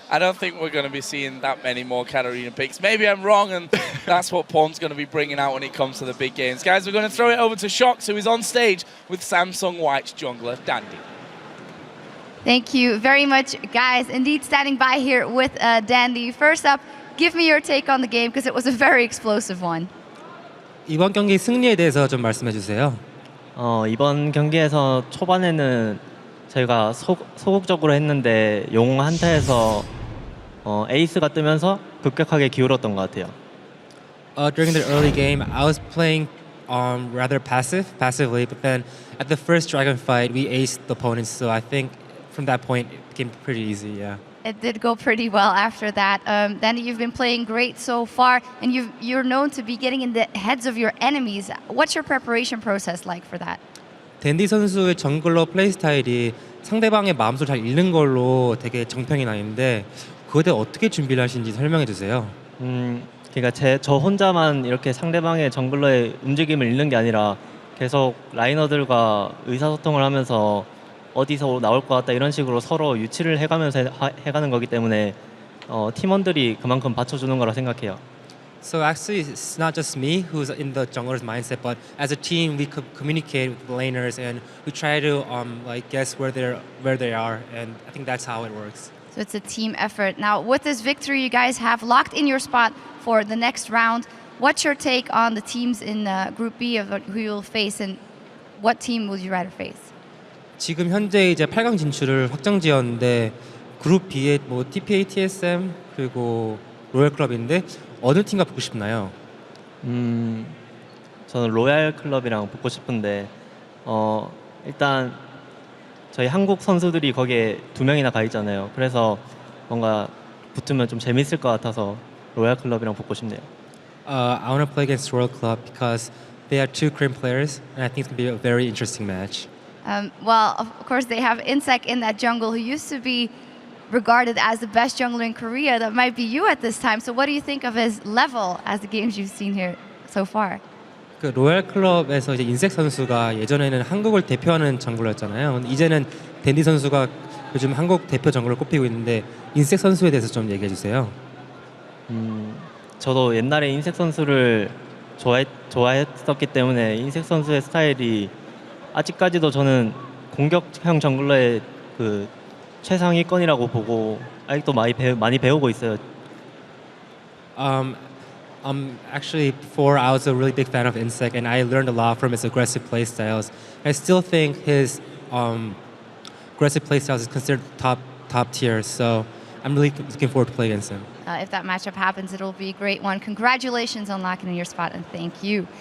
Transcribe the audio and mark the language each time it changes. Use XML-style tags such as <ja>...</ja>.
<en>I don't think we're going to be seeing that many more Katarina picks. Maybe I'm wrong, and that's what Pawn's going to be bringing out when it comes to the big games. Guys, we're going to throw it over to Shox, who is on stage with Samsung White's jungler, Dandy. Thank you very much, guys. Indeed, standing by here with Dandy. First up, give me your take on the game, because it was a very explosive one.</en> <ko>이번 경기 승리에 대해서 좀 말씀해 주세요. 이번 경기에서 초반에는 저희가 소극적으로 했는데 용 한타에서 에이스가 뜨면서 급격하게 기울었던 것 같아요.</ko> <en>During the early game, I was playing rather passively, but then at the first dragon fight, we aced the opponents, so I think from that point, it became pretty easy, yeah. It did go pretty well after that. Dandy, you've been playing great so far, and you're known to be getting in the heads of your enemies. What's your preparation process like for that?</en> <ko>댄디 선수의 정글러 플레이 스타일이 상대방의 마음속을 잘 읽는 걸로 되게 정평이 나 있는데 그거에 대해 어떻게 준비를 하시는지 설명해 주세요. 그러니까 저 혼자만 이렇게 상대방의 정글러의 움직임을 읽는 게 아니라 계속 라이너들과 의사소통을 하면서 어디서 나올 것 같다 이런 식으로 서로 유치를 해가면서 해가는 거기 때문에 팀원들이 그만큼 받쳐주는 거라 생각해요.</ko> <en>So actually, it's not just me who's in the jungler's mindset, but as a team, we communicate with the laners and we try to guess where they are, and I think that's how it works. So it's a team effort. Now, with this victory, you guys have locked in your spot for the next round. What's your take on the teams in Group B of who you'll face, and what team would you rather face?</en> <ko>지금 현재 이제 8강 진출을 확정지었는데 그룹 B에 TPA, TSM 그리고 로얄 클럽인데 어느 팀과 붙고 싶나요? 저는 로얄 클럽이랑 붙고 싶은데 일단 저희 한국 선수들이 거기에 2명이나 가 있잖아요. 그래서 뭔가 붙으면 좀 재밌을 것 같아서 로얄 클럽이랑 붙고 싶네요.</ko> <en>I want to play against Royal Club because they have 2 Korean players, and I think it's going to be a very interesting match. Well, of course, they have In-sec in that jungle, who used to be regarded as the best jungler in Korea. That might be you at this time. So what do you think of his level as the games you've seen here so far?</en> <ko>그 로얄 클럽에서 이제 인색 선수가 예전에는 한국을 대표하는 정글러였잖아요. 이제는 댄디 선수가 요즘 한국 대표 정글로 꼽히고 있는데 인색 선수에 대해서 좀 얘기해 주세요. 저도 옛날에 인색 선수를 좋아했었기 때문에 인색 선수의 스타일이 아직까지도 저는 공격형 정글러의 그 최상위권이라고 보고 아직도 많이 배우고 있어요.</ko> <en>Actually, before I was a really big fan of In-sec, and I learned a lot from his aggressive play styles. I still think his aggressive play styles is considered top tier. So I'm really looking forward to playing against him. If that matchup happens, it'll be a great one. Congratulations on locking in your spot, and thank you.</en>